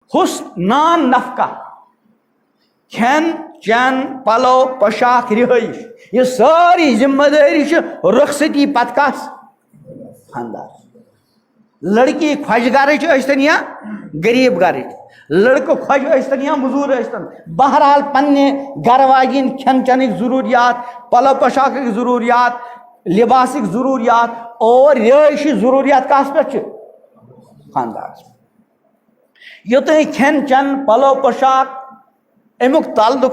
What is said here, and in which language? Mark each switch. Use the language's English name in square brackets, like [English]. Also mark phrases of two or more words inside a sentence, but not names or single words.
[Kashmiri] حسن نان نفقہ کھین چین پلو پوشاک رہائش یہ ساری ذمہ داری رخصتی پتہ کس خاندار لڑکی خوش گرچ ٲسۍتن یا غریب گرچ لڑکہ خوش ٲسۍتن یا موٚزوٗر ٲسۍتن بہرحال پننہِ گرٕ واجٮ۪ن کھٮ۪ن چٮ۪نٕکۍ ضروٗریات پلو پوشاکٕکۍ ضروٗریات لباسٕکۍ ضروٗریات اور رہٲیشی ضروٗریات کس پٮ۪ٹھ چھِ خاندارس یوٚتانۍ کھٮ۪ن چٮ۪ن پلو پوشاک امیُک تعلق